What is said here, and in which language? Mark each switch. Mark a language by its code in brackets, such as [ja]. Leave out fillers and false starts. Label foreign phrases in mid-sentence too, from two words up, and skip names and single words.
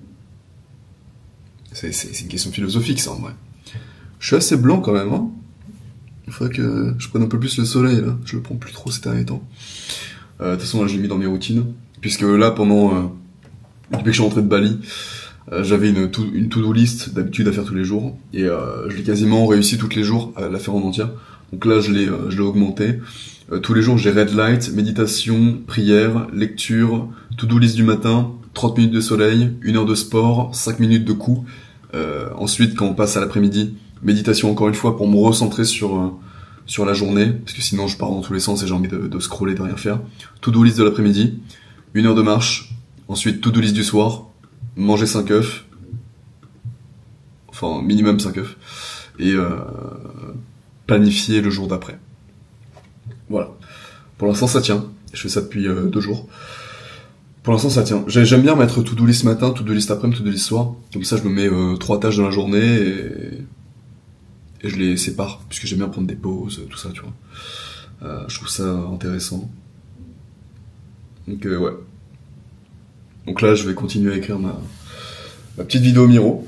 [fr] C'est une question philosophique, ça, en vrai. Je suis assez blanc, quand même, hein. Il faudrait que je prenne un peu plus le soleil, là. Je le prends plus trop ces derniers temps. De toute façon, là, je l'ai mis dans mes routines. Puisque là, depuis que je suis rentré de Bali, j'avais une [en] to-do list [fr] d'habitude à faire tous les jours. Et je l'ai quasiment réussi tous les jours à la faire en entière. Donc là, je l'ai augmenté. Tous les jours, j'ai [en] red light, [fr] méditation, prière, lecture, [en] to-do list [fr] du matin, 30 minutes de soleil, 1 heure de sport, 5 minutes de coup. Ensuite, quand on passe à l'après-midi, méditation encore une fois pour me recentrer sur la journée, parce que sinon je pars dans tous les sens et j'ai envie de scroller, de rien faire. [en] To-do list [fr] de l'après-midi, 1 heure de marche, ensuite [en] to-do list [fr] du soir, manger 5 œufs, enfin minimum 5 œufs, et planifier le jour d'après. Voilà. Pour l'instant ça tient, je fais ça depuis 2 jours. Pour l'instant ça tient. J'aime bien mettre [en] to-do list [fr] matin, [en] to-do list [fr] après-midi, [en] to-do list [fr] soir, comme ça je me mets 3 tâches dans la journée et je les sépare, puisque j'aime bien prendre des pauses, tout ça, tu vois. Je trouve ça intéressant. Donc ouais. Donc là, je vais continuer à écrire ma petite vidéo Miro.